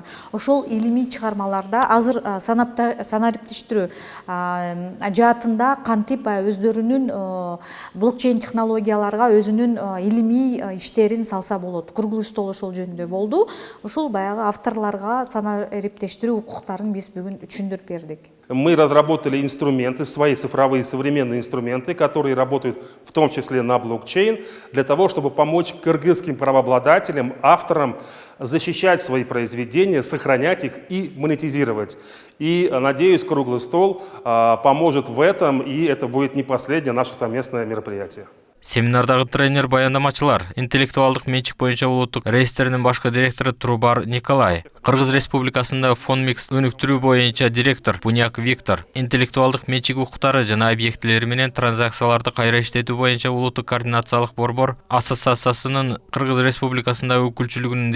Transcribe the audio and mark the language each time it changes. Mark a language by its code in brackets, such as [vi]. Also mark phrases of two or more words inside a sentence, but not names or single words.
[ky] Ошол илимий чыгармаларда азыр санариптештирүү жаатында кантип өздөрүнүн блокчейн технологияларга өзүнүн илимий иштерин салса болот. [ru] Круглый стол [ky] ошол жөнүндө болду. Ошол баягы авторлорго санариптештирүү укуктарын биз бүгүн түшүндүрүп бердик. [ru] Мы разработали инструменты, свои цифровые современные инструменты, которые работают в том числе на блокчейн, для того, чтобы помочь кыргызским правообладателям, авторам защищать свои произведения, сохранять их и монетизировать. И, надеюсь, круглый стол поможет в этом, и это будет не последнее наше совместное мероприятие. [ky] Семинардагы тренер баяндамачылар интеллектуалдык менчик боюнча улуттук реестринин башкы директору Трубар Николай, Кыргыз Республикасында Фонмикс өнүктүрүү боюнча директор Буняк Виктор, интеллектуалдык менчик укуктары жана объектилери менен транзакцияларды кайра иштетүү боюнча улуттук координациялык борбор ассоциациясынын Кыргыз Республикасында өкүлчүлүгүнүн